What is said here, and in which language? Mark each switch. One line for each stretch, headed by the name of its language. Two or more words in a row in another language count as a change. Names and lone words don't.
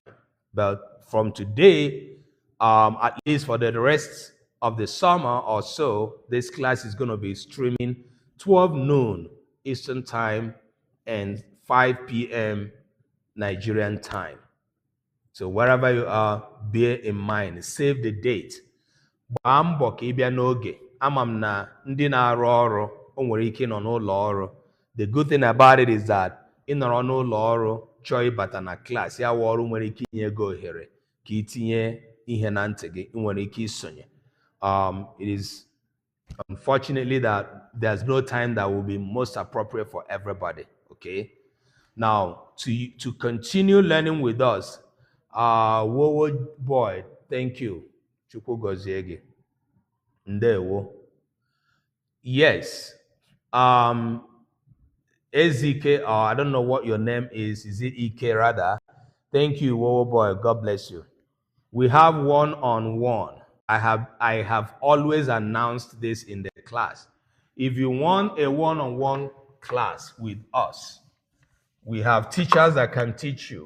English: But from today, at least for the rest of the summer or so, this class is going to be streaming 12 noon Eastern Time and 5 p.m. Nigerian time. So wherever you are, bear in mind, save the date.
Igbo: Gbaa mbọ ka ị bịa n'oge. Ama m na ndị na-arụ ọrụ o nwere ike nọ n'ụlọ ọrụ.
English: The good thing about it is that
Igbo: ị nọrọ n'ụlọ ọrụ chọọ ịbata na klaasị ya wụ ọrụ nwere ike inye gị ohere ka ị tinye ihe na ntị gị, ị nwere ike isonye.
English: It is unfortunately that there's no time that will be most appropriate for everybody. Okay. Now, to continue learning with us, Wowo boy, thank you.
Igbo: Chukwu gozie gị. Ndewo.
English: Yes. Ezike, I don't know what your name is. Is it Ike rather? Thank you, Wowo boy. God bless you. We have one-on-one. I have always announced this in the class. If you want a one-on-one class with us, we have teachers that can teach you.